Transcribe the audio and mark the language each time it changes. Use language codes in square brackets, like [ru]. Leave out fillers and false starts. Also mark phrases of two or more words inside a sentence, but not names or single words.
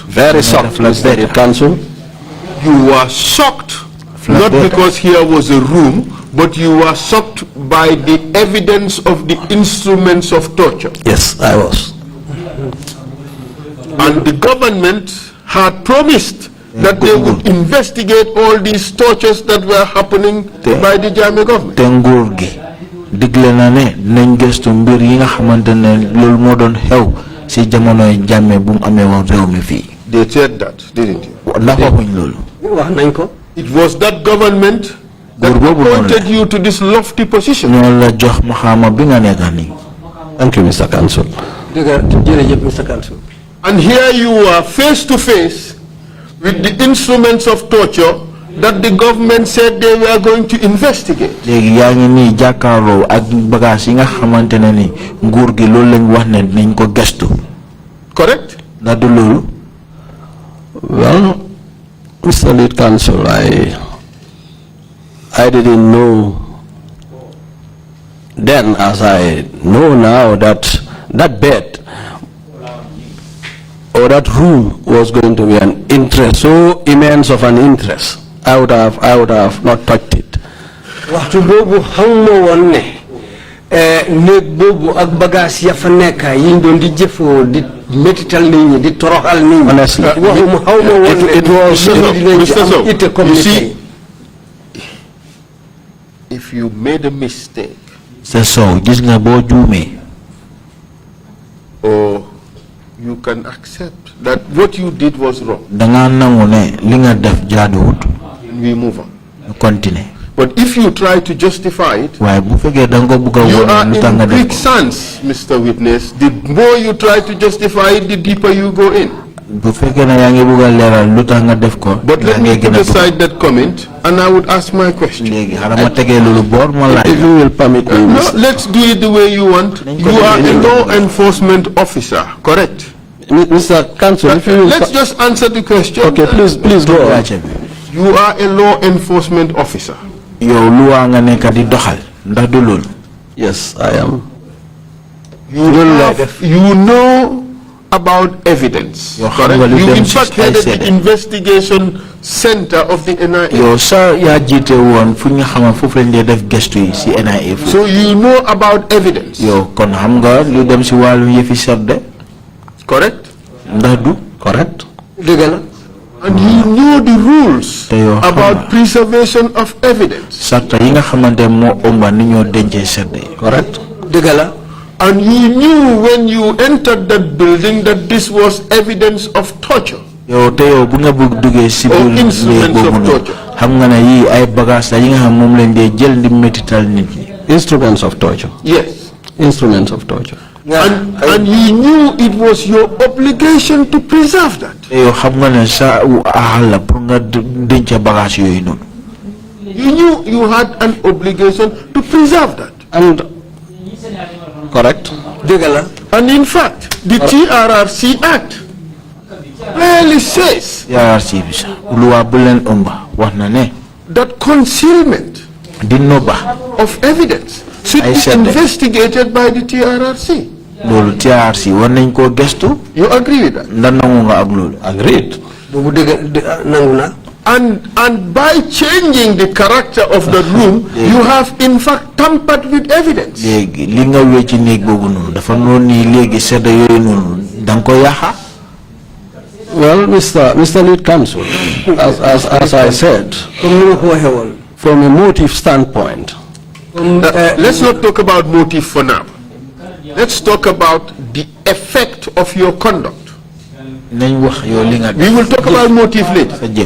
[en] Very shocked, Mr. Counsel. You were shocked, not because here was a room, but you were shocked by the evidence of the instruments of torture. Yes, I was. And the government had promised that they would investigate all these tortures that were happening by the Jammeh government. [wo] te nguur gi digle na ne nañ gëstu mbir yi nga xamante ne loolu moo doon xew si jamonoy Jammeh bu mu amee woon réew mi fii. [en] They said that, didn't you? [wo] ndax waxuñ loolu. wax nañ ko. [en] It was that government that appointed you to this lofty position. [wo] ñoo la jox maxaama bi nga nekk nii. [en] Thank you, Mr. Counsel. [wo] jërëjëf [en] Mr. Counsel. And here you are face to face with the instruments of torture that the government said they were going to investigate. [wo] léegi yaa ngi nii jàkkaarloo ak bagage yi nga xamante ne ni nguur gi loolu lañ wax ne nañ ko gëstu. [en] Correct? [wo] ndax du loolu. [en] Well, Mr. Lead Counsel, I didn't know then, as I know now, that that bed or that room was going to be an interest, so immense of an interest. I would have not touched it. [wo] waxtu boobu xamuma woon ne néeg boobu ak bagage ya fa nekk yi ñu doon di jëfoo di métital nit ñi di toroxal nit ñi. [en] Honestly, [wo] waxuma xawma woon ne [en] it was. Mr. Sowe, you see, see. if you made a mistake [wo] c'est Sowe gis nga boo juumee. [en] or you can accept that what you did was wrong, [wo] dangaa nangu ne li nga def jaaduwut. [en] we move on. [wo] ñu continuer. [en] But if you try to justify it, [wo] waaye bu fekkee da nga ko bëgg a [en] you [wo] wone [en] are [wo] lu tax nga [en] in [wo] def ko. [en] quicksand, Mr. Witness. The more you try to justify it, the deeper you go in. [wo] bu fekkee ne yaa ngi bëgg a leeral lu tax nga def ko. [en] But let me put aside that comment, and I would ask my question. [wo] léegi xaaral ma tegee loolu boor ma laaj. [en] If you will permit me, No, let's do it the way you want. You are a law enforcement officer, correct? Mr. Counsel, if you will. Let's just answer the question. Okay, please go on. [wo] laajte bi. [en] You are a law enforcement officer. [wo] yow lu waa nga nekk di doxal ndax du loolu. [en] Yes, I am. You know about evidence, Yo, correct? [wo] xam nga lu [en] You [wo] dem [en] in [wo] ci [en] fact [wo] ay [en] headed [wo] seede. [en] the investigation center of the NIA. [wo] yow sa yaa jiite woon fu ñu xamal foofu lañ dee def gëstu yi si NIA foofu. [en] So you know about evidence, [wo] yow kon xam nga lu dem si wàllu yëfi serde [en] correct? [wo] ndax du. [en] Correct? [wo] dëgg la. [en] And you know the rules [wo] Te yow xam [en] about [wo] nga. [en] preservation of evidence. [wo] sarta yi nga xamante moo ëmba ni ñoo dencee serde yi. [en] Correct? [wo] dëgg la. [en] And you knew when you entered that building that this was evidence of torture. [wo] yow te yow bu nga bëgg duggee si [en] Or [wo] biir [en] instruments [wo] néeg boobu [en] of [wo] noonu [en] torture. [wo] xam nga ne yii ay bagages la yi nga xam moom lañ dee jël di métital nit ñi. [en] Instruments of torture. Yes. Instruments of torture. And you knew it was your obligation to preserve that. [wo] te yow xam nga ne sa aaxal la pour nga denc bagages yooyu noonu. [en] You knew you had an obligation to preserve that. And correct? [wo] dëgg la. [en] And in fact, the TRRC Act clearly says [wo] TRC bi sax luwaa bu leen ëmba wax na ne [en] that concealment [wo] di nobba [en] of evidence should I be said that. investigated by the TRRC. [wo] loolu TRC war nañ koo gëstu [en] You agree with that? [wo] ndax nangu nga ak loolu. [en] Agreed. [wo] boobu nangu na. [en] And by changing the character of the room, you have in fact tampered with evidence. [wo] léegi li nga wéy ci néeg boobu noonu dafa noonu nii léegi sedda yooyu noonu da nga ko yàqa. [en] Well, Mr. Lead Counsel, as I said, from a motive standpoint, let's not talk about motive for now. Let's talk about the effect of your conduct. We will talk about motive later.